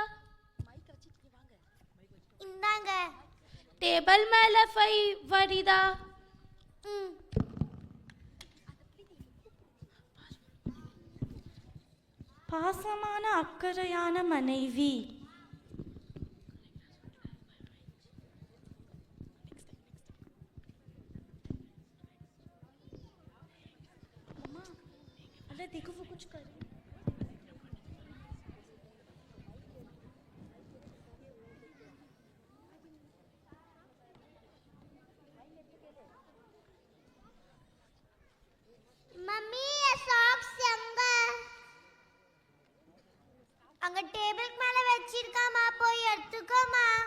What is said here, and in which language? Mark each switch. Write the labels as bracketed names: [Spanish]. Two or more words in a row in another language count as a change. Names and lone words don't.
[Tamil] இந்தாங்க. டேபிள் மேல ஃபரீதா. பாசமான அக்கறையான மனைவி. [Hindi] देखो वो कुछ कर रही है. [Tamil] மம்மி, சாக்ஸ் எங்க? அங்க டேபிளுக்கு மேல வச்சிருக்காமா, போய் எடுத்துக்கோமா.